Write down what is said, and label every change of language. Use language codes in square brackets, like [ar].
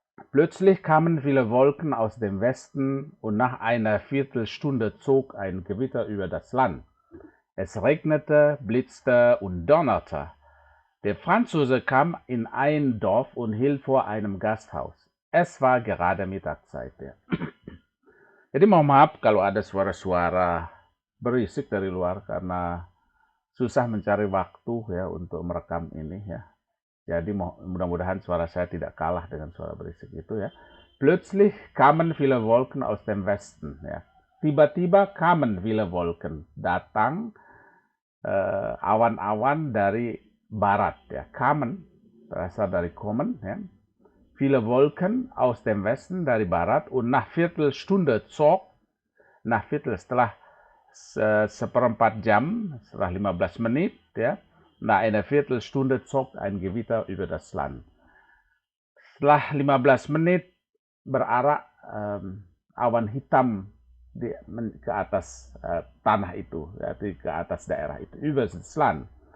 [de] Plötzlich kamen viele Wolken aus dem Westen und nach einer Viertelstunde zog ein Gewitter über das Land. Es regnete, blitzte und donnerte. Der Franzose kam in ein Dorf und hielt vor einem Gasthaus. Es war gerade Mittagszeit. [id] Ya. Jadi mohon maaf kalau ada suara-suara berisik dari luar karena susah mencari waktu ya untuk merekam ini ya. Jadi mudah-mudahan suara saya tidak kalah dengan suara berisik itu ya. [de] Plötzlich kamen viele Wolken aus dem Westen ya. [id] Tiba-tiba [de] kamen viele Wolken, [id] datang awan-awan dari barat ya. Kamen berasal dari kommen ya. [de] Viele Wolken aus dem Westen [id] dari barat [de] und nach Viertelstunde zog, [id] setelah seperempat jam, setelah 15 menit, ya, [de] nach einer Viertelstunde zog ein Gewitter über das Land. [id] Setelah 15 menit berarak awan hitam ke atas tanah itu, yaitu ke atas daerah itu, [de] über das Land.